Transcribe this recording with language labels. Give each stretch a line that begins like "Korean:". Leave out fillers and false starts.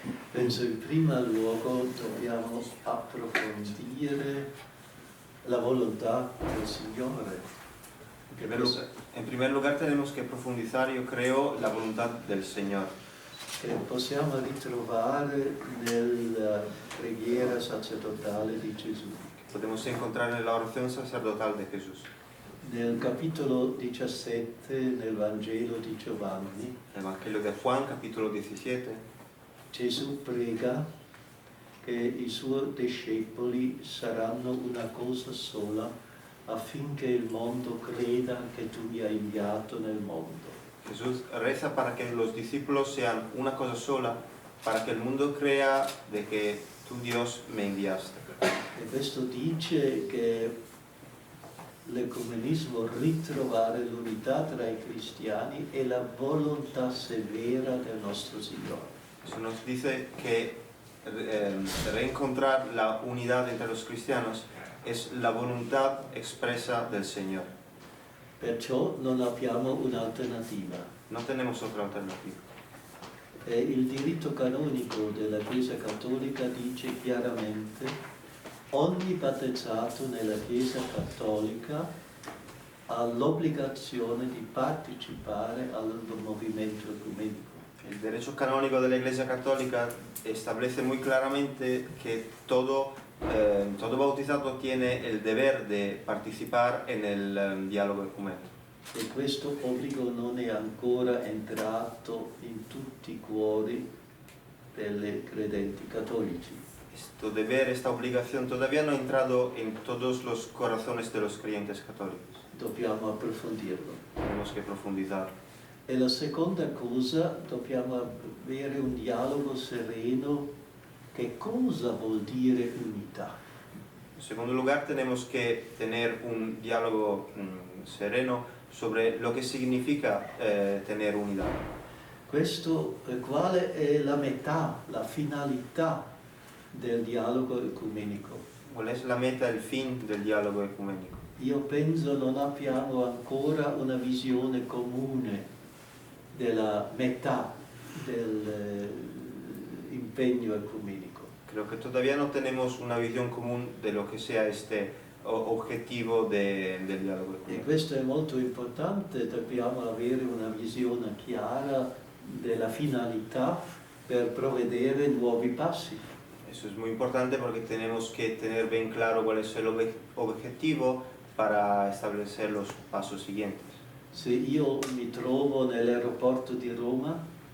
Italian: Penso in primo luogo dobbiamo approfondire la volontà del Signore.
Spanish: En primer lugar tenemos que profundizar, yo creo, la voluntad del Señor.
Italian: Che possiamo ritrovare nella preghiera sacerdotale di Gesù.
Spanish: Podemos encontrar en la oración sacerdotal de Jesús.
Italian: Nel capitolo 17 nel Vangelo di Giovanni,
Spanish: El Evangelio de Juan, capítulo 17,
Italian: Gesù prega che i suoi discepoli saranno una cosa sola affinché il mondo creda che tu mi hai inviato nel mondo.
Spanish: Jesús reza para que los discípulos sean una cosa sola, para que el mundo crea de que tú, Dios, me enviaste.
Italian: E questo dice che l'ecumenismo, ritrovare l'unità tra i cristiani, è la volontà severa del nostro Signore.
Spanish: Eso nos dice que reencontrar la unidad entre los cristianos es la voluntad expresa del Señor.
Italian: Perciò non abbiamo un'alternativa.
Spanish: No tenemos otra alternativa.
Italian: Il diritto canonico della Chiesa Cattolica dice chiaramente: ogni battezzato nella Chiesa Cattolica ha l'obbligazione di partecipare al movimento ecumenico.
Spanish: El derecho canónico de la Iglesia Católica establece muy claramente que todo bautizado tiene el deber de participar en el diálogo ecumenico.
Italian: E questo obbligo non è ancora entrato in tutti i cuori dei credenti cattolici.
Spanish: Este deber, esta obligación todavía no ha entrado en todos los corazones de los creyentes católicos.
Italian: Dobbiamo approfondirlo.
Spanish: Tenemos que profundizar.
Italian: E la seconda cosa, dobbiamo avere un dialogo sereno. Che cosa vuol dire unità?
Spanish: En segundo lugar, tenemos que tener un diálogo sereno sobre lo que significa tener unidad.
Italian: Quale è la metà, la finalità del dialogo ecumenico?
Spanish: ¿Cuál es la meta, el fin del diálogo ecumenico?
Italian: Io penso non abbiamo ancora una visione comune della metà dell'impegno ecumenico.
Spanish: Creo que todavía no tenemos una visión común de lo que sea este objetivo del diálogo
Italian: E
Spanish: ecumenico.
Italian: questo è molto importante, dobbiamo avere una visione chiara della finalità per provvedere nuovi passi.
Spanish: Eso es muy importante porque tenemos que tener bien claro cuál es el objetivo para establecer los pasos siguientes.
Italian: Se io mi trovo nell'aeroporto di Roma